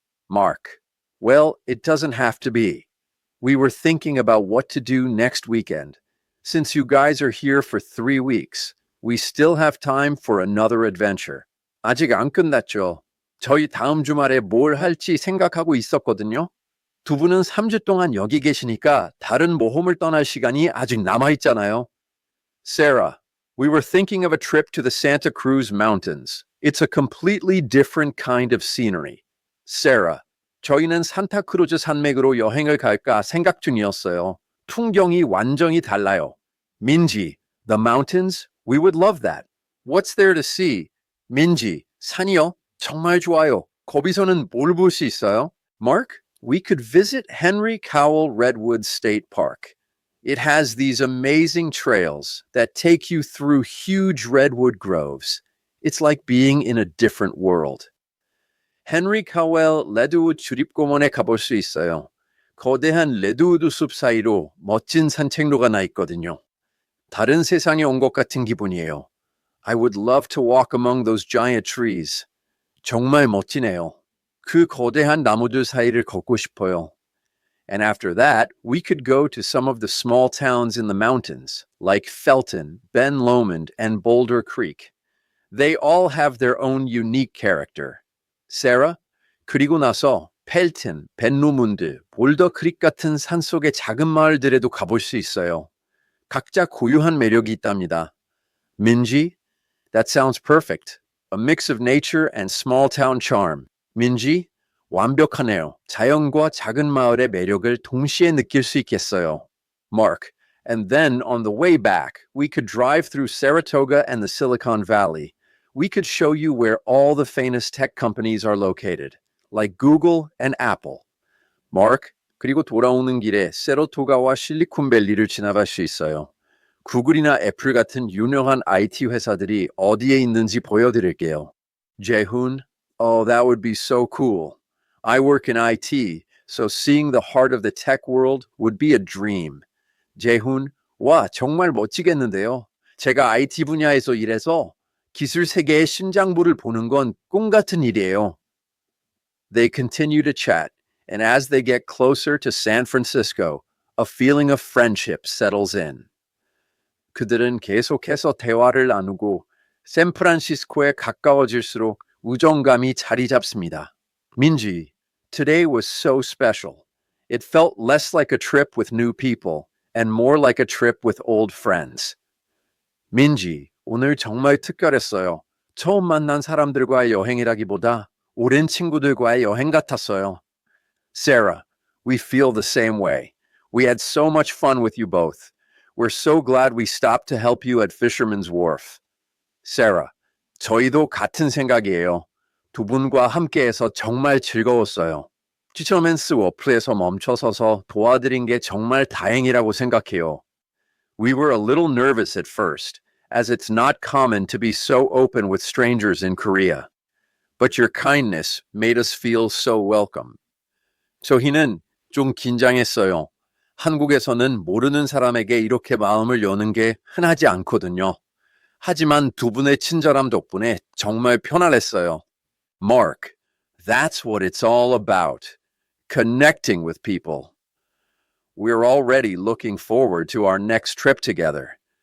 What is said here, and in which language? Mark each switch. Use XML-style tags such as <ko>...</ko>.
<en>Mark, well, it doesn't have to be. We were thinking about what to do next weekend. Since you guys are here for 3 weeks, we still have time for another adventure.</en> <ko>아직 안 끝났죠. 저희 다음 주말에 뭘 할지 생각하고 있었거든요. 두 분은 3주 동안 여기 계시니까 다른 모험을 떠날 시간이 아직 남아있잖아요.</ko> <en>Sarah, we were thinking of a trip to the Santa Cruz Mountains. It's a completely different kind of scenery.</en> <ko>Sarah, 저희는 산타크루즈 산맥으로 여행을 갈까 생각 중이었어요. 풍경이 완전히 달라요.</ko> <en>Minji, the mountains? We would love that. What's there to see? Minji,</en> <ko>산이요? 정말 좋아요. 거기서는 뭘 볼 수 있어요?</ko> <en>Mark, we could visit Henry Cowell Redwood State Park. It has these amazing trails that take you through huge redwood groves. It's like being in a different world.</en> <ko>헨리 카웰 레드우드 주립공원에 가볼 수 있어요. 거대한 레드우드 숲 사이로 멋진 산책로가 나 있거든요. 다른 세상에 온 것 같은 기분이에요.</ko> <en>I would love to walk among those giant trees.</en> <ko>정말 멋지네요. 그 거대한 나무들 사이를 걷고 싶어요.</ko> <en>And after that, we could go to some of the small towns in the mountains, like Felton, Ben Lomond, and Boulder Creek. They all have their own unique character.</en> <ko>Sarah, 그리고 나서 펠튼, 벤로문드, 볼더 크릭 같은 산속의 작은 마을들에도 가볼 수 있어요. 각자 고유한 매력이 있답니다.</ko> <en>Minji, that sounds perfect. A mix of nature and small town charm.</en> <ko>Minji, 완벽하네요. 자연과 작은 마을의 매력을 동시에 느낄 수 있겠어요.</ko> <en>Mark, and then on the way back, we could drive through Saratoga and the Silicon Valley. We could show you where all the famous tech companies are located, like Google and Apple.</en> <ko>Mark, 그리고 돌아오는 길에 세라토가와 실리콘밸리를 지나갈 수 있어요. 구글이나 애플 같은 유명한 IT 회사들이 어디에 있는지 보여드릴게요.</ko> <en>Jaehoon, oh, that would be so cool. I work in IT, so seeing the heart of the tech world would be a dream.</en> <ko>Jaehoon, 와, 정말 멋지겠는데요. 제가 IT 분야에서 일해서 기술 세계의 심장부를 보는 건 꿈 같은 일이에요.</ko> <en>They continue to chat, and as they get closer to San Francisco, a feeling of friendship settles in.</en> <ko>그들은 계속해서 대화를 나누고 샌프란시스코에 가까워질수록 우정감이 자리 잡습니다.</ko> <en>Minji, today was so special. It felt less like a trip with new people and more like a trip with old friends.</en> <ko>Minji, 오늘 정말 특별했어요. 처음 만난 사람들과의 여행이라기보다 오랜 친구들과의 여행 같았어요.</ko> <en>Sarah, we feel the same way. We had so much fun with you both. We're so glad we stopped to help you at Fisherman's Wharf.</en> <ko>Sarah, 저희도 같은 생각이에요. 두 분과 함께해서 정말 즐거웠어요. 피셔맨스 워프에서 멈춰서서 도와드린 게 정말 다행이라고 생각해요.</ko> <en>We were a little nervous at first, as it's not common to be so open with strangers in Korea. But your kindness made us feel so welcome.</en> <ko>저희는 좀 긴장했어요. 한국에서는 모르는 사람에게 이렇게 마음을 여는 게 흔하지 않거든요. 하지만 두 분의 친절함 덕분에 정말 편안했어요.</ko> <en>Mark, that's what it's all about. Connecting with people. We're already looking forward to our next trip together.</en>